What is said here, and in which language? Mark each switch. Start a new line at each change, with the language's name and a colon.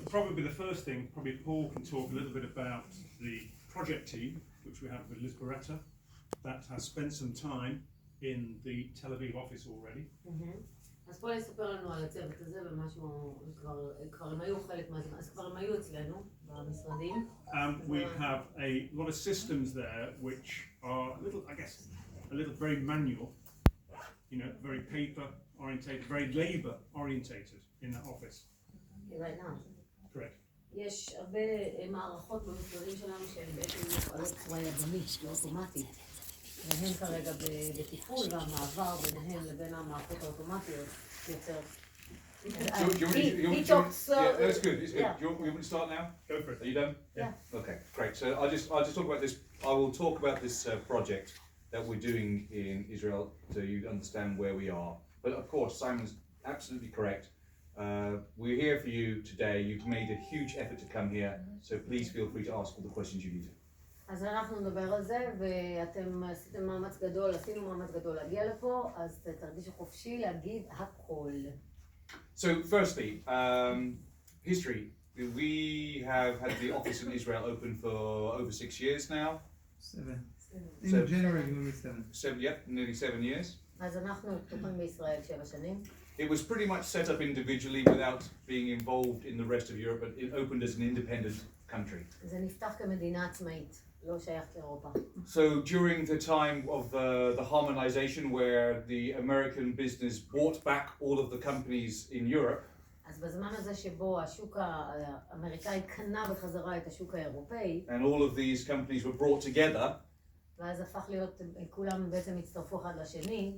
English: Probably the first thing, probably Paul can talk a little bit about the project team, which we have with Liz Beretta, that has spent some time in the Tel Aviv office already.
Hebrew: אז פול יספר לנו על הצוות הזה ומשהו, כבר הם היו חלק מהזמן, אז כבר הם היו אצלנו במשרדים.
English: We have a lot of systems there which are a little, I guess, a little very manual, you know, very paper orientated, very labor orientated in that office. Right now. Correct.
Hebrew: יש הרבה מערכות במשרדים שלנו שהן בעצם מופעלות בצורה ידנית, אוטומטית. והן כרגע בטיפול, והמעבר ביניהן לבין המערכות האוטומטיות יוצר.
English: He talks. Yeah, that's good. It's good. Yeah. You want me to start now? Go for it. Are you done? Yeah. Okay, great. So I'll just talk about this. I will talk about this project that we're doing in Israel so you understand where we are. But of course, Simon's absolutely correct. We're here for you today. You've made a huge effort to come here, so please feel free to ask all the questions you need.
Hebrew: אז אנחנו נדבר על זה, ואתם עשיתם מאמץ גדול, עשינו מאמץ גדול להגיע לפה, אז תרגישו חופשי להגיד הכל.
English: So firstly, history. We have had the office in Israel open for over 6 years now. 7. In January it will be 7. Yep, nearly 7 years.
Hebrew: אז אנחנו פתוחים בישראל 7 שנים.
English: It was pretty much set up individually without being involved in the rest of Europe, but it opened as an independent country.
Hebrew: זה נפתח כמדינה עצמאית, לא שייך לאירופה.
English: So during the time of the harmonization where the American business bought back all of the companies in Europe,
Hebrew: אז בזמן הזה שבו השוק האמריקאי קנה בחזרה את השוק האירופאי,
English: and all of these companies were brought together,
Hebrew: ואז הפך להיות, כולם בעצם הצטרפו אחד לשני,